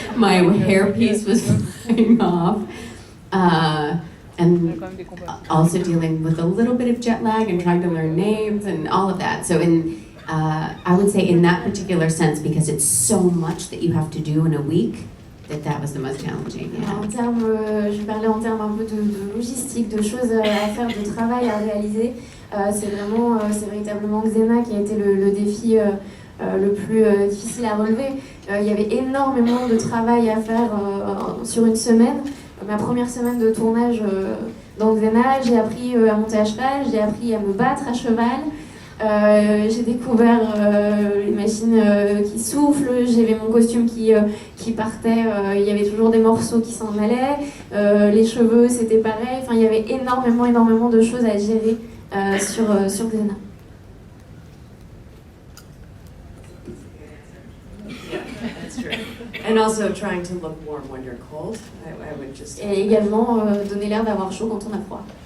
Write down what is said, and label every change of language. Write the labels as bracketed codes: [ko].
[en] My hairpiece was flying off. And also dealing with a little bit of jet lag and trying to learn names and all of that. So I would say in that particular sense, because it's so much that you have to do in a week, that was the most challenging. Yeah. [fr] En termes, je parlais en termes un peu de logistique, de choses à faire, de travail à réaliser. C'est véritablement Xena qui a été le défi le plus difficile à relever. Il y avait énormément de travail à faire sur une semaine. Ma première semaine de tournage dans Xena, j'ai appris à monter à cheval, j'ai appris à me battre à cheval. J'ai découvert les machines qui soufflent, j'avais mon costume qui partait, il y avait toujours des morceaux qui s'en allaient, les cheveux c'était pareil, enfin il y avait énormément de choses à gérer sur Xena. [en] Yeah, that's true. And also trying to look warm when you're cold. I would just. [fr] Et également donner l'air d'avoir chaud quand on a froid.